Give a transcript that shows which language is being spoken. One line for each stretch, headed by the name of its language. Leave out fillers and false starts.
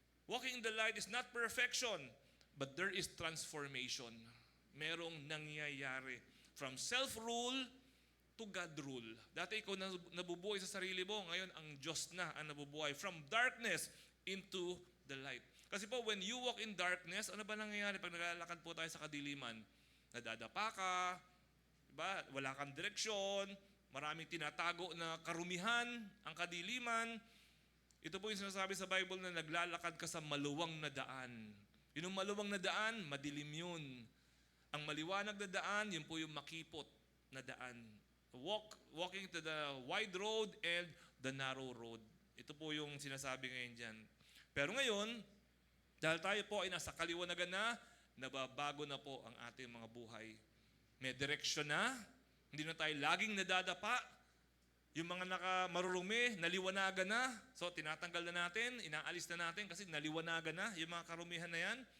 English: Walking in the light is not perfection, but there is transformation.
Filipino: Merong nangyayari.
English: From self-rule to God rule.
Filipino: Dati ikaw nabubuhay sa sarili mo, ngayon ang Diyos na ang nabubuhay.
English: From darkness into the light.
Filipino: Kasi po,
English: when you walk in darkness,
Filipino: ano ba nangyayari pag naglalakad po tayo sa kadiliman? Nadadapa ka, diba? Wala kang direksyon, maraming tinatago na karumihan, ang kadiliman. Ito po yung sinasabi sa Bible na naglalakad ka sa maluwang na daan. Yung maluwang na daan, madilim yun. Ang maliwanag na daan, yun po yung makipot na daan.
English: Walking to the wide road and the narrow road.
Filipino: Ito po yung sinasabi ngayon dyan. Pero ngayon, dahil tayo po ay nasa kaliwanagan na, nababago na po ang ating mga buhay. May direksyon na, hindi na tayo laging nadadapa. Yung mga marurumi, naliwanagan na. So tinatanggal na natin, inaalis na natin kasi naliwanagan na yung mga karumihan na yan.